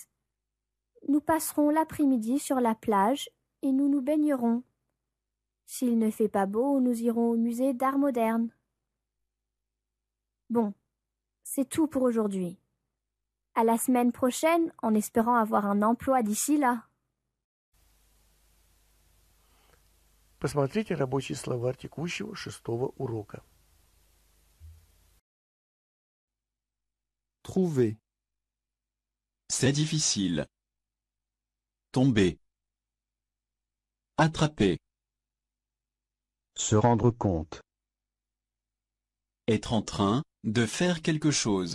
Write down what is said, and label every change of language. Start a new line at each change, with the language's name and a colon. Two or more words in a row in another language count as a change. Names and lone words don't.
French: Nous passerons l'après-midi sur la plage et nous nous baignerons. S'il ne fait pas beau, nous irons au musée d'art moderne. Bon, c'est tout pour aujourd'hui. À la semaine prochaine, en espérant avoir un emploi d'ici là.
Russian: Посмотрите рабочий словарь текущего 6-го урока.
French: Trouver. C'est difficile. Tomber. Attraper. Se rendre compte. Être en train de faire quelque chose.